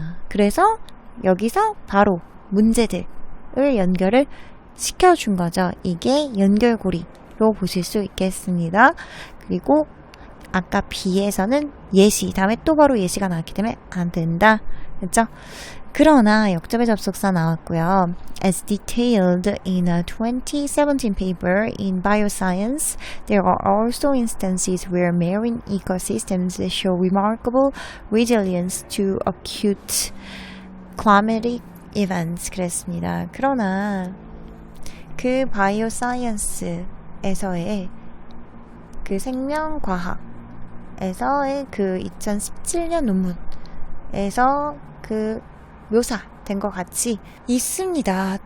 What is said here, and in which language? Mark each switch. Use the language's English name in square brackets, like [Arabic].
[Korean] 그래서 여기서 바로 문제들을 연결을 시켜준 거죠. 이게 연결고리로 보실 수 있겠습니다. 그리고 아까 B에서는 예시, 다음에 또 바로 예시가 나왔기 때문에 안 된다. 그렇죠? 그러나 역접의 접속사 나왔고요. [English] As detailed in a 2017 paper in Bioscience, there are also instances where marine ecosystems show remarkable resilience to acute climatic events. [Korean] 그랬습니다. 그러나 그 바이오사이언스에서의 그 생명과학에서의 그 2017년 논문에서 그 묘사된 것 같이 있습니다.